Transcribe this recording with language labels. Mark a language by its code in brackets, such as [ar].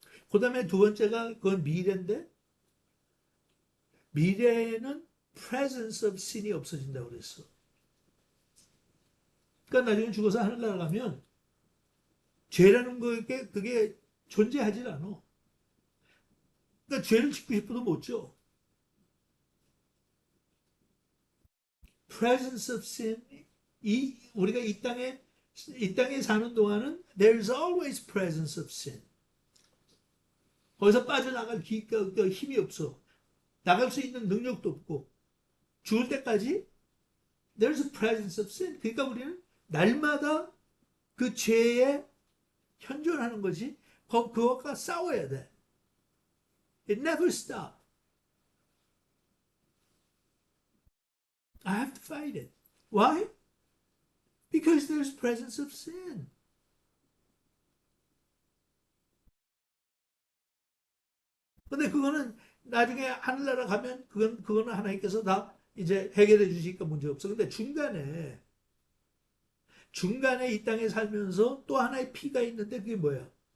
[ko] 그 다음에 두 번째가 그건 미래인데 미래에는 [en] presence of sin [ko] 이 없어진다고 그랬어. 그러니까 나중에 죽어서 하늘나라 가면 죄라는 그게 존재하지 않아. 그러니까 죄를 짓고 싶어도 못 져. [en] presence of sin [ko] 우리가 이 땅에 사는 동안은 [en] there's always presence of sin. [ko] 거기서 빠져나갈 힘이 없어. 나갈 수 있는 능력도 없고 죽을 때까지 [en] there's a presence of sin. [ko] 그러니까 우리는 날마다 그 죄에 현존하는 거지. 그것과 싸워야 돼. [en] It never stop. I have to fight it. Why? Because there's presence of sin. [ko] 근데 그거는 나중에 하늘나라 가면 그거는 하나님께서 다 이제 해결해 주시니까 문제 없어. 근데 중간에 이 땅에 살면서 또 하나의 피가 있는데 그게 뭐야?